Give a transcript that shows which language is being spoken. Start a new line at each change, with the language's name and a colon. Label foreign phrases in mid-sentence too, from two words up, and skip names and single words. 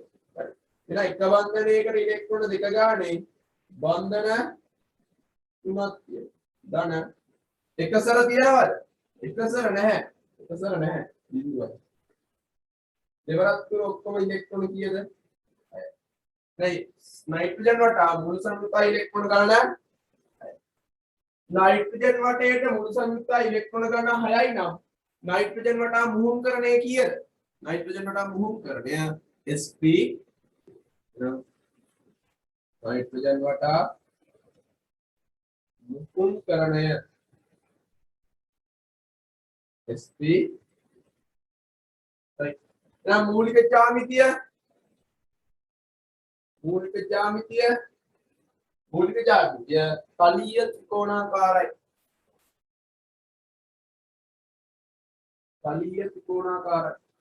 Sinhala: හරි. එහෙනම් එක බන්ධනයකට ඉලෙක්ට්‍රෝන දෙක ගානේ බන්ධන තුනක් තියෙනවා. ධන එකසර තියනවද? එකසර නැහැ. එකසර නැහැ. බිඳුවයි. දෙවරක් තුන ඔක්කොම ඉලෙක්ට්‍රෝන කීයද? නයිට්‍රජන් වටා මුළු සංයුක්ත ඉලෙක්ට්‍රෝන ගණන නයිට්‍රජන් वटेට මුළු සංයුක්ත ඉලෙක්ට්‍රෝන ගණන 6යි නම් नाइट्रोजन වටා මුහුම් කරණය කීයද नाइट्रोजन වටා මුහුම් කරණය sp नाइट्रोजन වටා මුහුම් කරණය sp right එහෙනම් මූලික ජ්‍යාමිතිය මූලික ජ්‍යාමිතිය තලීය ත්‍රිකෝණාකාරයි තලීය ත්‍රිකෝණාකාරයි